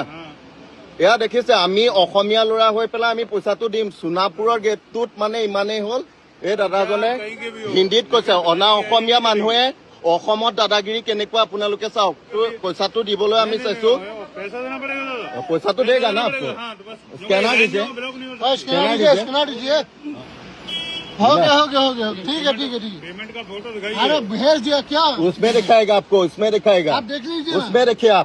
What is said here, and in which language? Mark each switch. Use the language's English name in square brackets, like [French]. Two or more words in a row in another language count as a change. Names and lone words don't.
[Assamese] এয়া দেখিছে, আমি অসমীয়া ল'ৰা হৈ পেলাই আমি পইচাটো দিম। সোনাপুৰৰ গেটটোত মানে ইমানেই হ'ল, এই দাদাজনে হিন্দীত কৈছে অনা অসমীয়া মানুহে অসমত দাদাগিৰি কেনেকুৱা আপোনালোকে চাওক। পইচাটো দিবলৈ আমি চাইছো, পইচাটো [Hindi] देगा ना आपको, स्कैनर दीजिए, स्कैनर दीजिए। हो गया ठीक है पेमेंट का फोटो दिखाइए। अरे भेज दिया क्या? उसमें दिखाएगा आपको, उसमें दिखाएगा, आप देख लीजिए ना। उसमें देखिए आप।